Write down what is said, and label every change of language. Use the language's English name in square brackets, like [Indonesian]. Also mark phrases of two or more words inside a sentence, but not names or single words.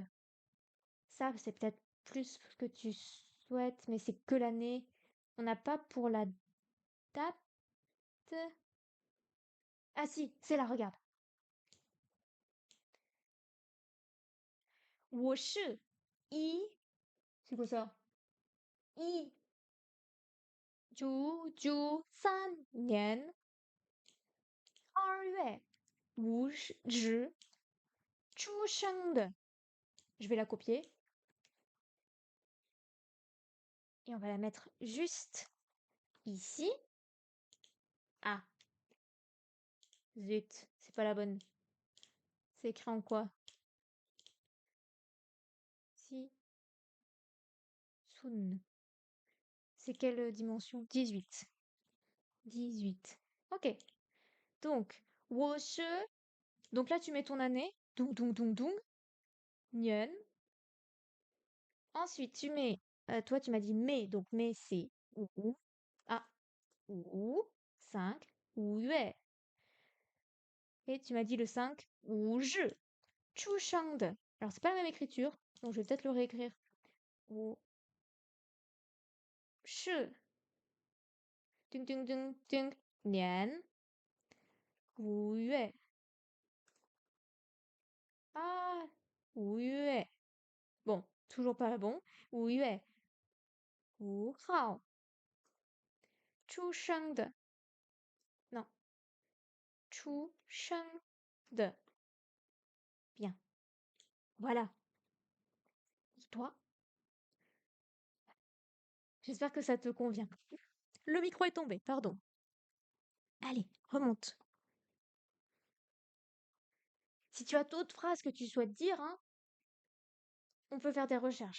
[French] Ça, c'est peut-être plus ce que tu souhaites, mais c'est que l'année. On n'a pas pour la date. Ah si, c'est là, regarde. [Chinese] 我是一, [French] c'est quoi ça? [Chinese] 1993年2月50日出生的. [French] Je vais la copier. Et on va la mettre juste ici. Ah, zut, c'est pas la bonne. C'est écrit en quoi? Si. Sun. C'est quelle dimension? 18. 18. Ok. Donc, [Chinese] 我是. [French] Donc là, tu mets ton année. Dung, dung, dung, dung. Nian. Ensuite, tu mets. Toi, tu m'as dit mai. Donc, mai, c'est ou. Ah, ou. 5. [Chinese] 五月. [French] Et tu m'as dit le 5. Ou je. [Chinese] 出生. [French] Alors, c'est pas la même écriture. Donc, je vais peut-être le réécrire. Ou. Shi. Dung, dung, dung, dung. Nian. [Chinese] 五月. Ah, 5月. [French] Bon, toujours pas bon. [Chinese] 5月5号出生的. Non, 出生的. [French] Bien. Voilà. Et toi? J'espère que ça te convient. Le micro est tombé, pardon. Allez, remonte. Si tu as d'autres phrases que tu souhaites dire, hein, on peut faire des recherches.